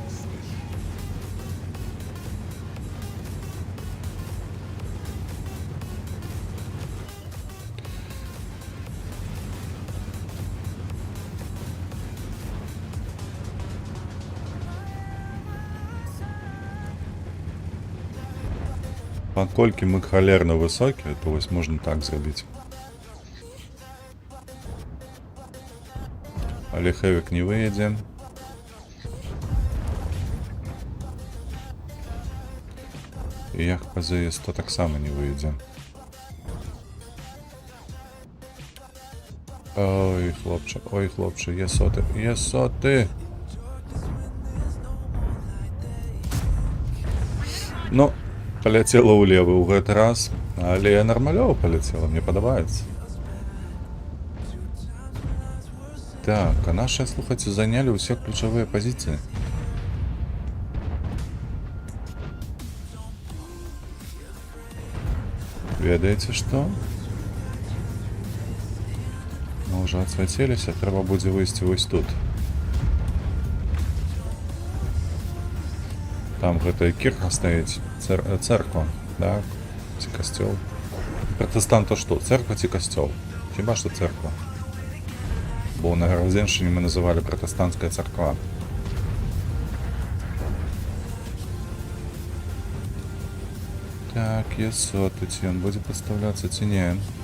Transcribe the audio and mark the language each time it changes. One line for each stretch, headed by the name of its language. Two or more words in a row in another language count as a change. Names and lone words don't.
Belarusian: Паколькі мы халерна высокія, то вось можна так зрабіць. Але хэвік не выедзе. І як па ЗС, то таксама не выедзе.
Ukrainian: Ой, хлопче, є соти, є соти.
Belarusian: Ну, полетела ўлева ў гэты раз, але нармалёва полетела, мне падабаецца. Так, а наши, слухайце, занялі ўсе ключавыя пазіцыі. Ведаеце што? Мы ўжо ацвяцеліся, трэба будзе выйсці вось тут. Там гэтая кірха стаіць, церква, так, ці касцёл. Пратэстанта што, церква ці касцёл? Хіба што церква. Бо на Гарадзеншчыне мы называлі пратэстанцкая церква. Так,
Ukrainian: є соты,
Belarusian: ці ён будзе пастаўляцца, ці не.